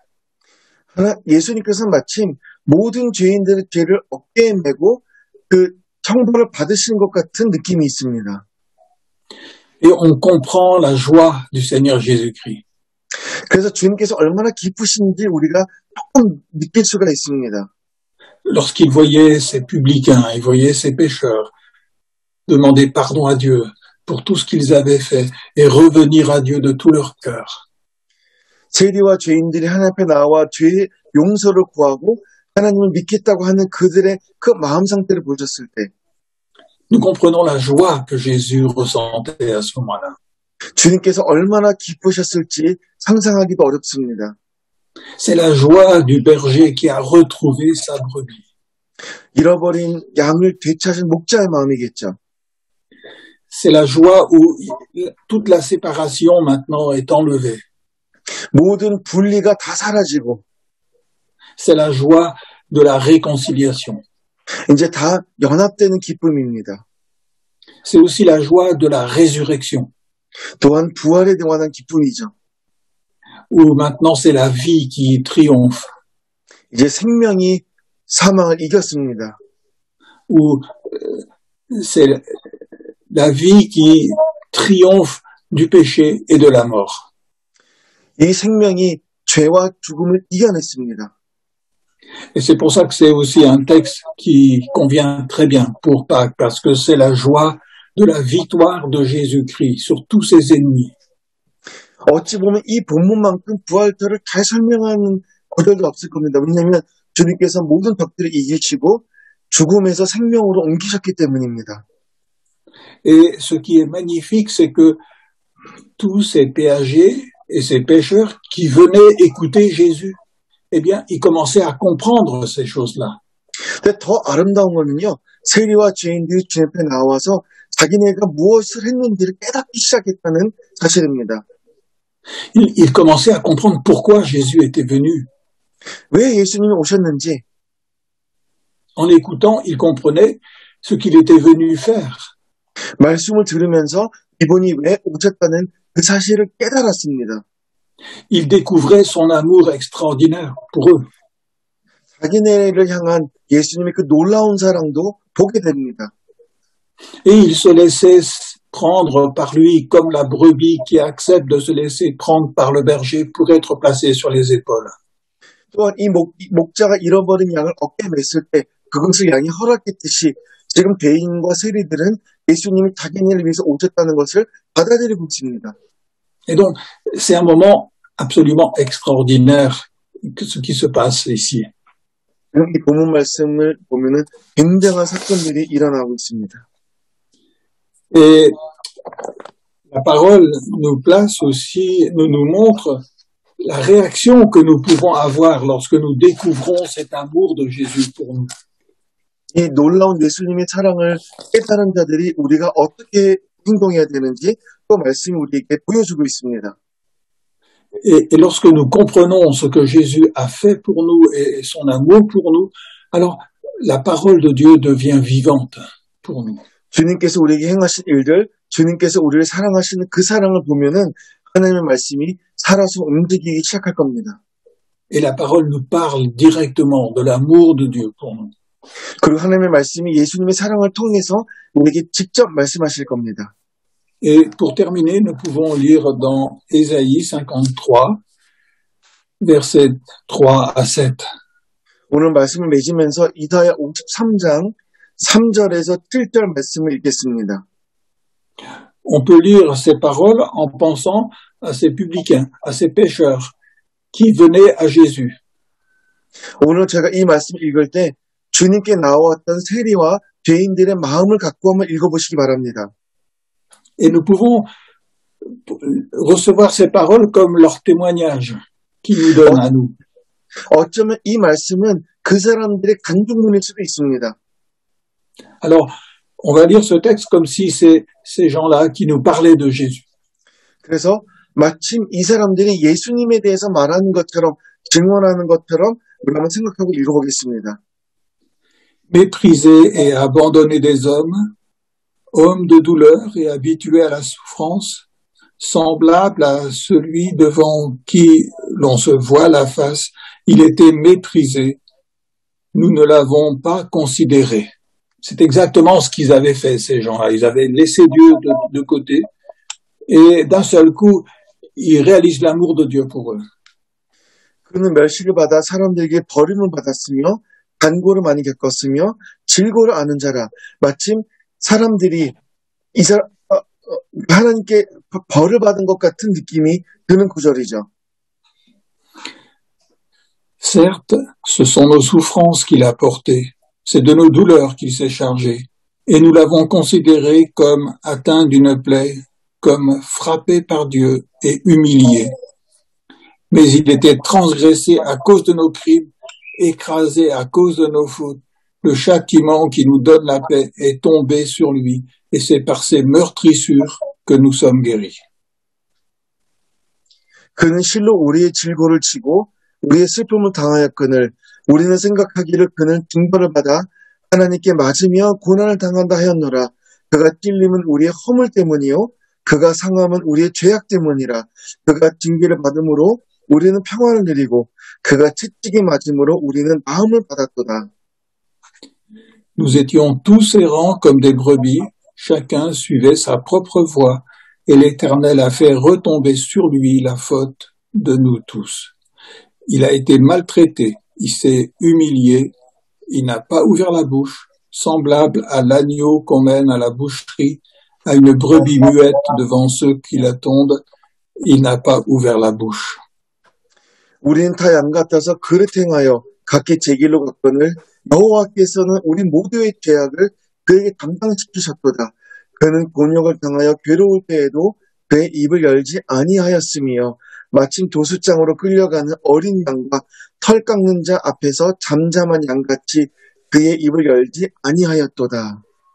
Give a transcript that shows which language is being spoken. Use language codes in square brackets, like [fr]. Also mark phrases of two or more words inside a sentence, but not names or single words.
[ko] 예수님께서 마침 모든 죄인들의 죄를 어깨에 메고 그 형벌을 받으시는 것 같은 느낌이 있습니다. [fr] Et on comprend la joie du Seigneur Jésus-Christ. [ko] 그래서 주님께서 얼마나 기쁘신지 우리가 조금 느낄 수가 있습니다. [fr] Lorsqu'il voyait ces publicains, il voyait ces pécheurs demander pardon à Dieu pour tout ce qu'ils avaient fait et revenir à Dieu de tout leur cœur. [ko] 세리와 죄인들이 하나님 앞에 나와 죄의 용서를 구하고 하나님을 믿겠다고 하는 그들의 그 마음 상태를 보셨을 때 [fr] Nous comprenons la joie que Jésus ressentait à ce moment-là. [ko] 주님께서 얼마나 기쁘셨을지 상상하기도 어렵습니다. [fr] C'est la joie du berger qui a retrouvé sa brebis. [ko] 잃어버린 양을 되찾은 목자의 마음이겠죠. [fr] C'est la joie où toute la séparation maintenant est enlevée. [ko] 모든 분리가 다 사라지고 [fr] C'est la joie de la réconciliation. [ko] 이제 다 연합되는 기쁨입니다. [fr] C'est aussi la joie de la résurrection, [ko] 또한 부활에 관한 기쁨이죠. [fr] où maintenant c'est la vie qui triomphe, [ko] 이제 생명이 사망을 이겼습니다. [fr] où c'est la vie qui triomphe du péché et de la mort. [ko] 이 생명이 죄와 죽음을 이겨냈습니다. [fr] Et c'est pour ça que c'est aussi un texte qui convient très bien pour Pâques, parce que c'est la joie de la victoire de Jésus-Christ sur tous ses ennemis. [ko] 어찌 보면 이 본문만큼 부활절을 잘 설명하는 구절도 없을 겁니다. 왜냐하면 주님께서 모든 적들을 이기시고 죽음에서 생명으로 옮기셨기 때문입니다. [fr] Et ce qui est magnifique, c'est que tous ces péagers et ces pécheurs qui venaient écouter Jésus, eh bien, ils commençaient à comprendre ces choses-là. [ko] 근데 더 아름다운 거는요, 세리와 죄인들이 주님 앞에 나와서 자기네가 무엇을 했는지를 깨닫기 시작했다는 사실입니다. [fr] Ils commençaient à comprendre pourquoi Jésus était venu. [ko] 왜 예수님이 오셨는지, [fr] En l'écoutant, ils comprenaient ce qu'il était venu faire. [ko] 말씀을 들으면서 이분이 왜 오셨다는 그 사실을 깨달았습니다. [fr] Ils découvraient son amour extraordinaire pour eux. [ko] 자기네를 향한 예수님의 그 놀라운 사랑도 보게 됩니다. [fr] Et ils se laissaient prendre par lui comme la brebis qui accepte de se laisser prendre par le berger pour être placée sur les épaules. [ko] 또한 이 목자가 잃어버린 양을 어깨에 맸을 때 그것을 양이 허락했듯이 지금 죄인과 세리들은 예수님이 자기네를 위해서 오셨다는 것을 받아들이고 있습니다. [fr] Et donc, c'est un moment absolument extraordinaire ce qui se passe ici. [ko] 이 본문 말씀을 보면은 굉장한 사건들이 일어나고 있습니다. [fr] Et la parole nous place aussi, nous montre la réaction que nous pouvons avoir lorsque nous découvrons cet amour de Jésus pour nous. [ko] 이 놀라운 예수님의 사랑을 깨달은 자들이 우리가 어떻게 행동해야 되는지 또 말씀이 우리에게 보여주고 있습니다. [fr] Et lorsque nous comprenons ce que Jésus a fait pour nous et son amour pour nous, alors la parole de Dieu devient vivante pour nous. [ko] 주님께서 우리에게 행하신 일들, 주님께서 우리를 사랑하시는 그 사랑을 보면은 하나님의 말씀이 살아서 움직이기 시작할 겁니다. [fr] Et la parole nous parle directement de l'amour de Dieu pour nous. [ko] 그리고 하나님의 말씀이 예수님의 사랑을 통해서 우리에게 직접 말씀하실 겁니다. [fr] Et pour terminer, nous pouvons lire dans Ésaïe 53, versets 3 à 7. [ko] 오늘 말씀을 맺으면서 이사야 53장 3절에서 7절 말씀을 읽겠습니다. [fr] On peut lire ces paroles en pensant à ces publicains, à ces pécheurs qui venaient à Jésus. [ko] 오늘 제가 이 말씀 읽을 때 주님께 나왔던 세리와 죄인들의 마음을 갖고 한번 읽어보시기 바랍니다. [fr] Et nous pouvons recevoir ces paroles comme leur témoignage qu'ils nous donnent à nous. [ko] 어쩌면 이 말씀은 그 사람들의 간증문일 수도 있습니다. [fr] Alors, on va lire ce texte comme si c'est ces gens-là qui nous parlaient de Jésus. [ko] 그래서 마침 이 사람들이 예수님에 대해서 말하는 것처럼 증언하는 것처럼 우리 한번 생각하고 읽어보겠습니다. [fr] Méprisés et abandonnés des hommes, hommes de douleur et habitués à la souffrance, semblables à celui devant qui l'on se voit la face, il était méprisé. Nous ne l'avons pas considéré. C'est exactement ce qu'ils avaient fait, ces gens-là. Ils avaient laissé Dieu de côté et d'un seul coup, ils réalisent l'amour de Dieu pour eux. [ko] 그는 멸시를 받아 사람들에게 버림을 받았으며 간고를 많이 겪었으며 질고를 아는 자라. 마침 사람들이 하나님께 벌을 받은 것 같은 느낌이 드는 구절이죠. [fr] Certes, ce sont nos souffrances qu'il a portées, c'est de nos douleurs qu'il s'est chargé, et nous l'avons considéré comme atteint d'une plaie, comme frappé par Dieu et humilié. Mais il était transgressé à cause de nos crimes, écrasé à cause de nos fautes. Le châtiment qui nous donne la paix est tombé sur lui, et c'est par ses meurtrissures que nous sommes guéris. [ko] 그는 실로 우리의 질고를 치고 우리의 슬픔을 당하였거늘 우리는 생각하기를 그는 징벌을 받아 하나님께 맞으며 고난을 당한다 하였노라. 그가 찔림은 우리의 허물 때문이요 그가 상함은 우리의 죄악 때문이라. 그가 징계를 받음으로 우리는 평안을 누리고 그가 채찍에 맞음으로 우리는 마음을 받았도다. [fr] Nous étions tous errants comme des brebis, chacun suivait sa propre voie, et l'Éternel a fait retomber sur lui la faute de nous tous. Il a été maltraité, il s'est humilié, il n'a pas ouvert la bouche, semblable à l'agneau qu'on mène à la boucherie, à une brebis muette devant ceux qui l'attendent, il n'a pas ouvert la bouche. [ko] 우리는 다 양 같아서 그릇 행하여 각기 제 길로 갔거늘 여호와께서는 우리 모두의 죄악을 그에게 담당시키셨도다. 그는 곤욕을 당하여 괴로울 때에도 그의 입을 열지 아니하였으며 마침 도수장으로 끌려가는 어린 양과 털 깎는 자 앞에서 잠잠한 양같이 그의 입을 열지 아니하였도다.